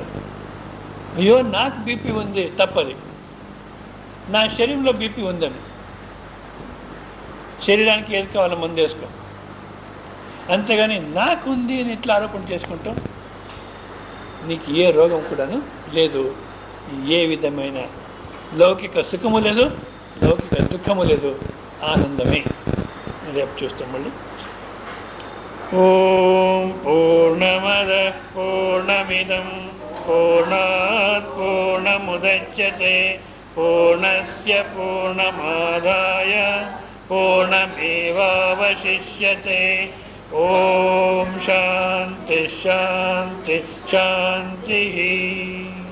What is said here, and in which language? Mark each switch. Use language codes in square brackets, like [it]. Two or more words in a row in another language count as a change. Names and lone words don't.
[te] అయ్యో నాకు బీపీ ఉంది తప్పది, నా శరీరంలో బీపీ ఉందని, శరీరానికి ఏది కావాలో మందు వేసుకో, అంతేగాని నాకు ఉంది అని ఇట్లా ఆరోపణ చేసుకుంటాం. నీకు ఏ రోగం కూడాను లేదు, ఏ విధమైన లౌకిక సుఖము లేదు, లౌకిక దుఃఖము లేదు, ఆనందమే. రేపు చూస్తాం మళ్ళీ. [sa] ఓం పూర్ణమద పూర్ణమిదం పూర్ణాత్ పూర్ణముదచ్యతే పూర్ణస్య పూర్ణమాదాయ పూర్ణమేవావశిష్యతే. ఓం శాంతి శాంతి శాంతి.